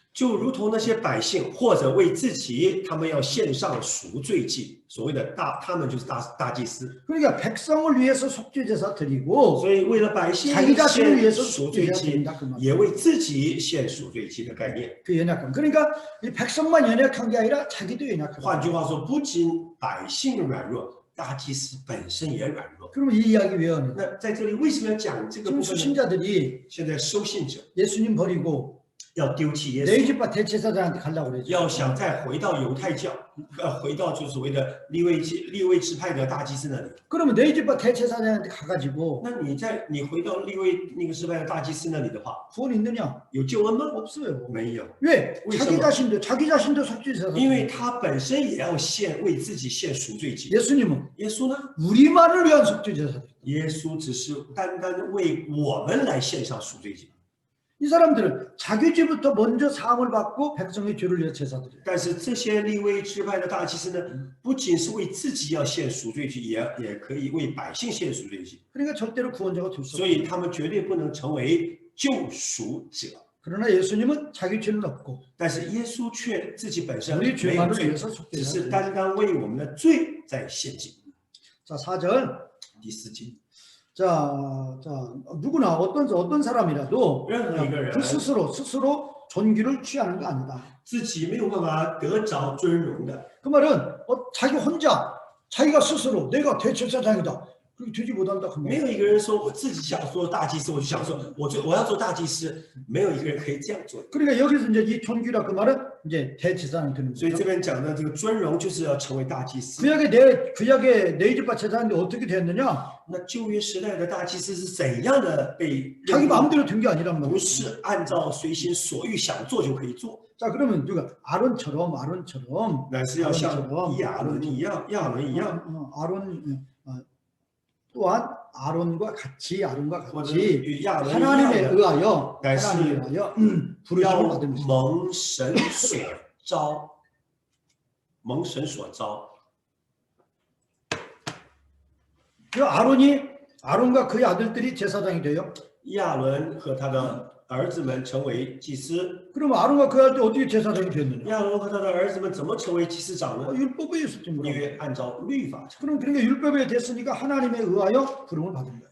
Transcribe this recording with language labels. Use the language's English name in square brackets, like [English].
[Chinese] 就如同那些百姓或者为自己，他们要献上赎罪祭。所谓的他们就是大祭司。 [Korean] 그러니까 백성을 위해서 속죄제사 드리고 [Chinese] 所以为了百姓 [Korean] 자기 자신을 위해서 [Chinese] 赎罪 [Korean] 속죄제사 [Chinese] 祭， [Korean] 드린다 그 [Chinese] 也 [Korean] 말이에요. [Chinese] 为自己献赎罪祭的概念。 [Korean] 그 연약함. 그러니까 이 백성만 연약한 게 아니라 자기도 연약하다. [Chinese] 换句话说，不仅百姓软弱，大祭司本身也软弱。 [Korean] 그러면 이 이야기 왜 하는? [Chinese] 那在这里为什么要讲这个部 [Korean] 지금 [Chinese] 分呢？ [Korean] 수신자들이 [Chinese] 现在收信者 [Korean] 예수님 버리고 [Chinese] 要丢弃耶稣， [Korean] 레위지파 대제사장한테 가려고 그러죠. [Chinese] 要想再回到犹太教，回到就所谓的利未支派的大祭司那里。 [Korean] 그러면 레위지파 대제사장한테 가가지고 [Chinese] 那你回到利未那个支派的大祭司那里的话， [Korean] 구원 있느냐? [Chinese] 有救恩吗？ [Korean] 없어요. [Chinese] 没有， [Korean] 왜? 왜 자기 있어요? 자기 자신도 속죄제사. [Chinese] 因为他本身也要为自己献赎罪祭。 [Korean] 예수님은 [Chinese] 耶稣呢？ [Korean] 우리만을 위한 속죄제사. [Chinese] 耶稣只是单单为我们来献上赎罪祭。 [Korean] 이 사람들은 자기 죄부터 먼저 사함을 받고 백성의 죄를 위해 제사드려요. [Chinese] 但是这些利未支派的大祭司呢，不仅是为自己要献赎罪祭，也可以为百姓献赎罪祭， [Korean] 그러니까 절대로 구원자가 될 수 [Chinese] 所以他们绝对不能成为救赎者。 [Korean] 그러나 예수님은 자기 죄는 없고 [Chinese] 但是耶稣却自己本身 [Korean] 우리 [Chinese] 没有 [Korean] 죄만을 [Chinese] 罪， [Korean] 위해서 [Chinese] 只是 [Korean] 속죄해요. [Chinese] 单单为我们的罪在献祭。 [Korean] 자, 4절. [Chinese] 第4节， [Korean] 자, 누구나 어떤 사람이라도 [Chinese] 任何一个人 [Korean] 그 스스로 존귀를 취하는 게 아니다. [Chinese] 自己没有办法得着尊荣的， [Korean] 그 말은 자기 혼자 자기가 스스로 내가 대제사장이다. 그렇게 되지 못한다. 그 [Chinese] 没 [Korean] 말. [Chinese] 有一个人说我自己想做大祭司，我就想说我要做大祭司，没有一个人可以这样做。 [Korean] 그러니까 여기서 이제 이 존귀라 그 말은 이제 대제사장이 되는 [Chinese] 所以 [Korean] 거죠. [Chinese] 这边讲的这个尊荣，就是要成为大祭司。 [Korean] 구약의 네이즈바 제사장인데 어떻게 됐느냐? [Chinese] 那旧约时代的大祭司是怎样的被 [Korean] 자기 마음대로 된 게 아니란 [Chinese] 不 [Korean] 말이에요. [Chinese] 是按照随心所欲想做就可以做， [Korean] 자, 그러면 누가 아론처럼 [Chinese] 乃是要像 [Korean] 아론처럼 [Chinese] 亚伦一样，亚伦一样， [Korean] 아론 또한 아론과 [Chinese] 或者 [Korean] 같이 [Chinese] 与亚伦一样 [Korean] 하나님에 [Chinese] 的， [Korean] 의하여 네, 부르심을 [Chinese] 要 [Korean] 받은 것이다. [Chinese] 蒙神所招，蒙神所招。 [Korean] 그 아론과 그의 아들들이 제사장이 돼요. [Chinese] 亚伦和他的儿子们成为祭司， [Korean] 그럼 아론과 그의 아들이 어떻게 제사장이 됐느냐? [Chinese] 亚伦和他的儿子们怎么成为祭司长呢？ [Korean] 율법에 있었던 [Chinese] 因 [Korean] 거예요. [Chinese] 为按照律法成， [Korean] 그럼 그러니까 율법에 됐으니까 하나님에 의하여 부름을 받은 거예요.